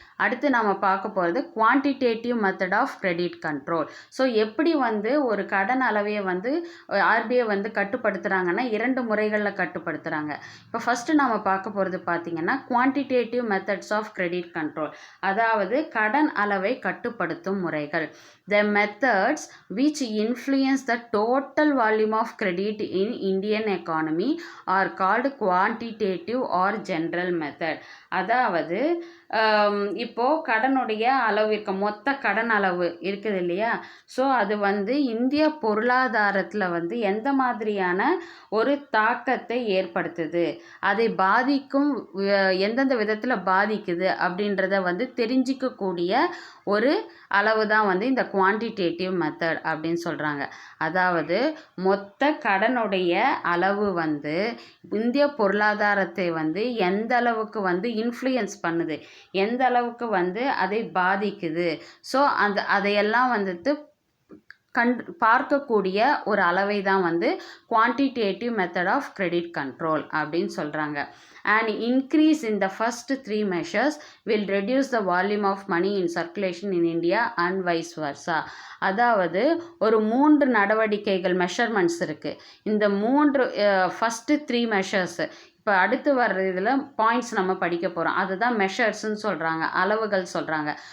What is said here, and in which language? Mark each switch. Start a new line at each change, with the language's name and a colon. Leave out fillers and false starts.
Tamil: அடுத்து நம்ம பார்க்க போகிறது
English: Quantitative method of credit control.
Tamil: So எப்படி வந்து ஒரு கடன் அளவையை வந்து ஆர்பிஐ வந்து கட்டுப்படுத்துகிறாங்கன்னா 2 முறைகளில் கட்டுப்படுத்துகிறாங்க. இப்போ ஃபஸ்ட்டு நம்ம பார்க்க போகிறது பார்த்திங்கன்னா
English: quantitative methods of credit control,
Tamil: அதாவது கடன் அளவை கட்டுப்படுத்தும் முறைகள்.
English: The methods which influence the total volume of credit in Indian economy are called quantitative or general method.
Tamil: அதாவது இப்போது கடனுடைய அளவு இருக்க, மொத்த கடன் அளவு இருக்குது இல்லையா, ஸோ அது வந்து இந்திய பொருளாதாரத்தில் வந்து எந்த மாதிரியான ஒரு தாக்கத்தை ஏற்படுத்துது, அதை பாதிக்கும் எந்தெந்த விதத்தில் பாதிக்குது அப்படின்றத வந்து தெரிஞ்சிக்கக்கூடிய ஒரு அளவு தான் வந்து இந்த குவான்டிடேட்டிவ் மெத்தட் அப்படின்னு சொல்கிறாங்க. அதாவது மொத்த கடனுடைய அளவு வந்து இந்திய பொருளாதாரத்தை வந்து எந்த அளவுக்கு வந்து இன்ஃப்ளூயன்ஸ் பண்ணுது, எந்த அளவுக்கு வந்து அதை பாதிக்குது, ஸோ அதையெல்லாம் வந்துட்டு பார்க்கக்கூடிய ஒரு அளவை தான் வந்து
English: quantitative method of credit control
Tamil: அப்படின்னு சொல்கிறாங்க.
English: An increase in the first 3 measures will reduce the volume of money in circulation in India and vice versa.
Tamil: அதாவது ஒரு 3 நடவடிக்கைகள் மெஷர்மெண்ட்ஸ் இருக்குது. இந்த 3 ஃபஸ்ட்டு 3 மெஷர்ஸ் இப்போ அடுத்து வர்ற இதில் பாயிண்ட்ஸ் நம்ம படிக்க போகிறோம், அதுதான் மெஷர்ஸ்ன்னு சொல்கிறாங்க, அளவுகள் சொல்கிறாங்க.